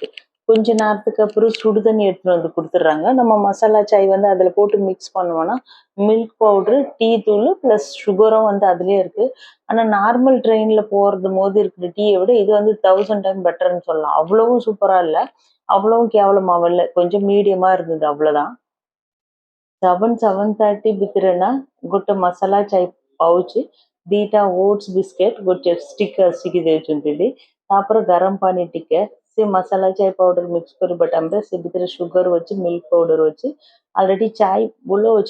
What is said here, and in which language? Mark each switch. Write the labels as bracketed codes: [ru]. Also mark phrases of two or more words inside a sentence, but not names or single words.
[ta] கொஞ்ச நேரத்துக்கு அப்புறம் சுடுதண்ணி எடுத்துட்டு கொடுத்துட்றாங்க. நம்ம மசாலா சாய் அதில் போட்டு மிக்ஸ் பண்ணுவோம்னா [en] milk powder, [ta] டீ தூள் ப்ளஸ் சுகரும் அதுலேயே இருக்கு. ஆனால் நார்மல் ட்ரெயின்ல போறது போது இருக்கிற டீயை விட இது 1000 டைம் பெட்டர்னு சொல்லலாம். அவ்வளவும் சூப்பரா இல்லை, அவ்வளவும் கேவலமாவும் இல்லை, கொஞ்சம் மீடியமா இருந்தது, அவ்வளவுதான். [or] 7:30 ଭିତରେ ଗୋଟେ ମସଲା ଚାଇ ପାଉଚି, 2ଟା [en] oats biscuit, [or] ଗୋଟେ ଷ୍ଟିକ୍ ଆସିକି ଦେଇଛନ୍ତି। ତାପରେ ଗରମ ପାଣି ଟିକେ, ସେ ମସଲା ଚାଇ [en] powder mix [or] କରିବା ଟାଇମରେ ସେ ଭିତରେ ସୁଗର ଅଛି, [en] milk powder [or] ଅଛି। ଅଲରେଡି ଚାଇ ଭଲ ଅଛି।